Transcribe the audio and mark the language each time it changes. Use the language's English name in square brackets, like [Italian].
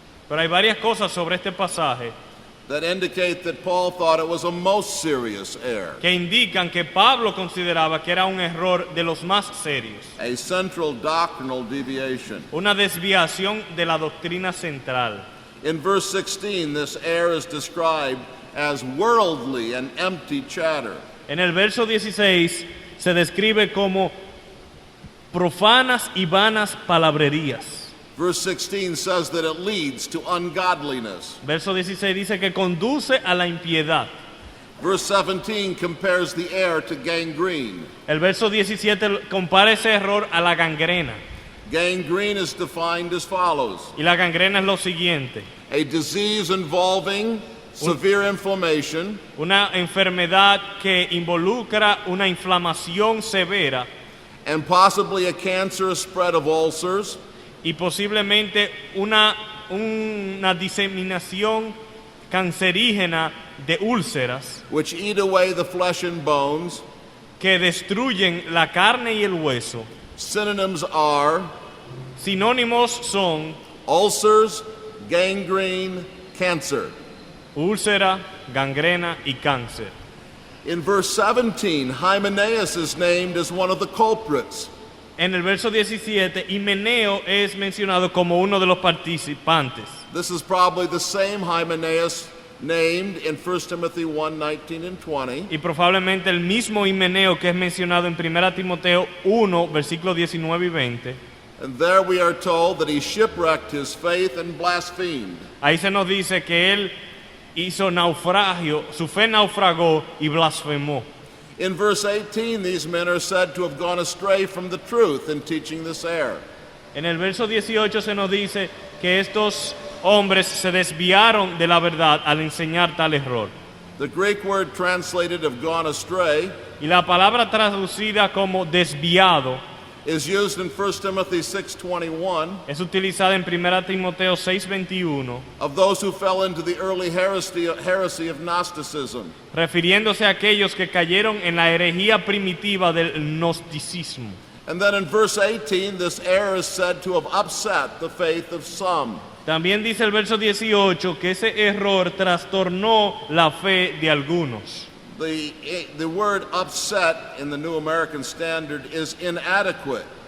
[Spanish] pero hay varias cosas sobre este pasaje [English] that indicate that Paul thought it was a most serious error, [Spanish] que indican que Pablo consideraba que era un error de los más serios, [English] a central doctrinal deviation. [Spanish] una desviación de la doctrina central. [English] In verse 16, this error is described as worldly and empty chatter. [Spanish] En el verso 16 se describe como profanas y vanas palabrerías. [English] Verse 16 says that it leads to ungodliness. [Spanish] Verso 16 dice que conduce a la impiedad. [English] Verse 17 compares the error to gangrene. [Spanish] El verso 17 compara ese error a la gangrena. [English] Gangrene is defined as follows: [Spanish] Y la gangrena es lo siguiente: [English] a disease involving severe inflammation, [Spanish] una enfermedad que involucra una inflamación severa [English] and possibly a cancerous spread of ulcers, [Spanish] y posiblemente una diseminación cancerígena de úlceras [English] which eat away the flesh and bones. [Spanish] que destruyen la carne y el hueso. [English] Synonyms are [Spanish] Sinónimos son [English] ulcers, gangrene, cancer. [Spanish] úlcera, gangrena y cáncer. [English] In verse 17, Hymenaeus is named as one of the culprits. [Spanish] En el verso 17, Himeneo es mencionado como uno de los participantes. [English] This is probably the same Hymenaeus named in 1 Timothy 1, 19 and 20. [Spanish] Y probablemente el mismo Himeneo que es mencionado en 1 Timoteo 1, versículos 19 y 20. [English] And there we are told that he shipwrecked his faith and blasphemed. [Spanish] Ahí se nos dice que él hizo naufragio, su fe naufragó y blasfemó. [English] In verse 18, these men are said to have gone astray from the truth in teaching this error. [Spanish] En el verso 18 se nos dice que estos hombres se desviaron de la verdad al enseñar tal error. [English] The Greek word translated have gone astray [Spanish] Y la palabra traducida como desviado [English] is used in 1 Timothy 6:21 [Spanish] es utilizada en 1 Timoteo 6:21, [English] of those who fell into the early heresy of Gnosticism. [Spanish] refiriéndose a aquellos que cayeron en la herejía primitiva del gnosticismo. [English] And then in verse 18, this error is said to have upset the faith of some. [Spanish] También dice el verso 18 que ese error trastornó la fe de algunos. [English] The word upset in the New American Standard is inadequate.